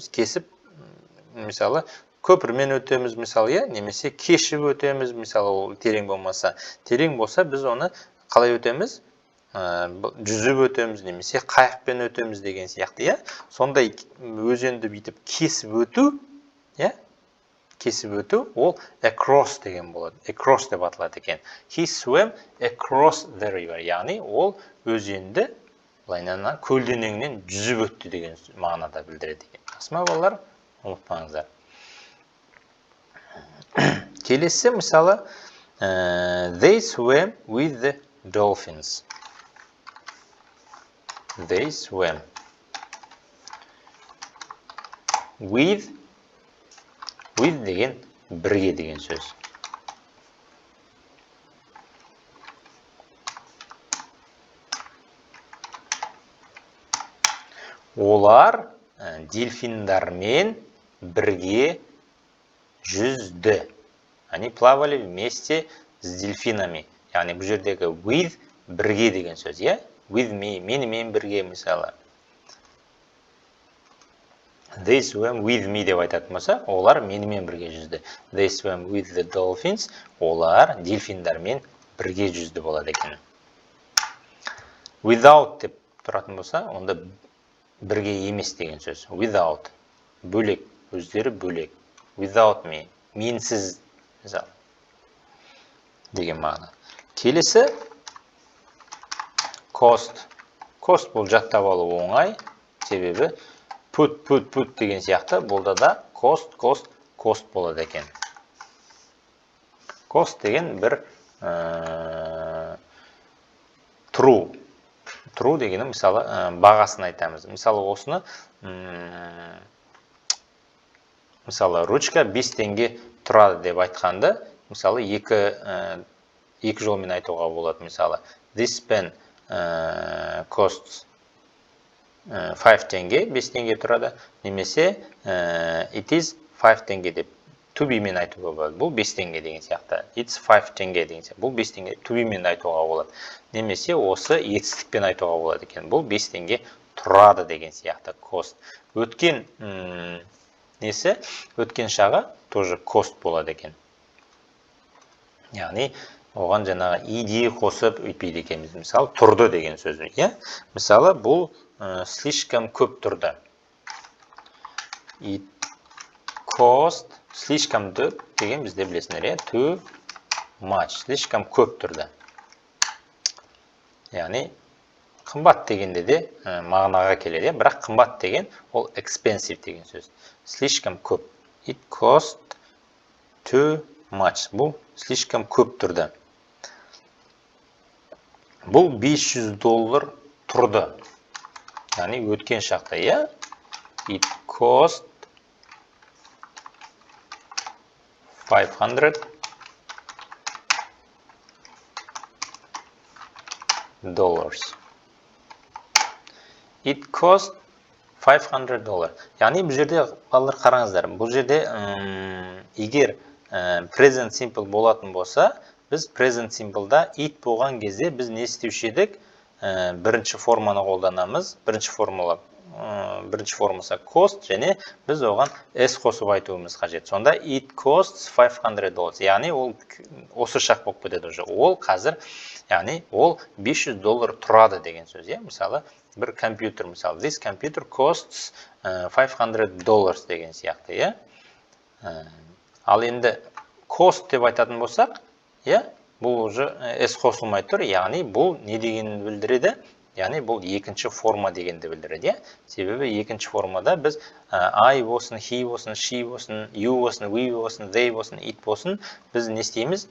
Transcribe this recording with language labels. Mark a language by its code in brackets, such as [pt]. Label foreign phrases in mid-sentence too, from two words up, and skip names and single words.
[kk] Біз кесіп, мысалы, көпірмен өтеміз, мысалы, иә, немесе кешіп өтеміз, мысалы, ол терең болмаса. Терең болса, біз оны қалай өтеміз? Жүзіп өтеміз, немесе қайықпен өтеміз деген сияқты, иә? Сондай өзенді бүйтіп кесіп өту, иә? Кесіп өту, ол across деген болады. Across деп аталады екен. [en] He swam across the river. [kk] Яғни, ол өзенді көлденеңнен жүзіп өтті деген мағынада білдіреді екен. Асма балалар, ұмытпаңыздар. Келесі, мысалы, [en] they swam with the dolphins. They swam with [kk] деген бірге деген сөз. Олар дельфиндармен бірге жүзді. [ru] Они плавали вместе с дельфинами. [kk] Яғни бұл жердегі with бірге деген сөз, иә? [en] With me, [kk] менімен бірге, мысалы. [en] They swam with me [kk] деп айтатын болса, олар менімен бірге жүзді. [en] They swam with the dolphins. [kk] Олар дельфиндармен бірге жүзді болады екен. Without деп тұратын болса, онда бірге емес деген сөз. Without. Бөлек. Өздері бөлек. [en] Without me. [kk] Менсіз. Деген мағына. Келесі cost. Cost бұл жаттап алу оңай. Себебі put деген сияқты болда да cost болады екен. Cost деген бір true. True дегені, мысалы, бағасын айтамыз. Мысалы, осыны, мысалы, ручка 5 теңге тұрады деп айтқанды, мысалы, екі жолмен айтуға болады. Мысалы, [en] this pen costs [kk] 5 теңге, 5 теңге тұрады. Немесе [en] it is [kk] 5 теңге деп [en] to be [kk] мен айтуға болады. Бұл 5 теңге деген сияқты. It's 5 теңге деген сияқты. Бұл 5 теңге [en] to be [kk] мен айтуға болады. Немесе осы етістікпен айтуға болады екен. Бұл 5 теңге тұрады деген сияқты. Cost. Өткен несі? Өткен шағы тоже cost болады екен. Яғни оған жаңағы иде қосып өйтпейді екенбіз. Мысалы, тұрды деген сөз. Мысалы, бұл слишком көп тұрды. [en] It cost [kk] слишком деген бізде білесіңдер, [en] too much. [kk] Слишком көп тұрды. Яғни, қымбат дегенде де мағынаға келеді. Бірақ қымбат деген ол expensive деген сөз. Слишком көп. [en] It cost too much. [kk] Бұл слишком көп тұрды. Бұл $500 тұрды. Яғни өткен шақта, [en] It cost $500. It cost $500. [kk] Яғни бұл жерде балалар қараңыздар. Бұл жерде егер [en] present simple [kk] болатын болса, біз [en] present simple'да [kk] it болған кезде біз не істеуші едік? Бірінші форманы қолданамыз. Бірінші формасы cost, және біз оған s қосып айтуымыз қажет. [en] Сонда it costs $500. [kk] Яғни ол осы шақ болып кетеді уже. Ол қазір, яғни ол $500 тұрады деген сөз. Мысалы, бір компьютер, мысалы, [en] this computer costs $500 [kk] деген сияқты. Ал енді cost деп айтатын болсақ, бұл уже s қосылмай тұр, яғни бұл не дегенін білдіреді? Яғни бұл екінші форма дегенді білдіреді. Себебі екінші формада біз I болсын, he болсын, she болсын, you болсын, we болсын, they болсын, it болсын, біз не істейміз?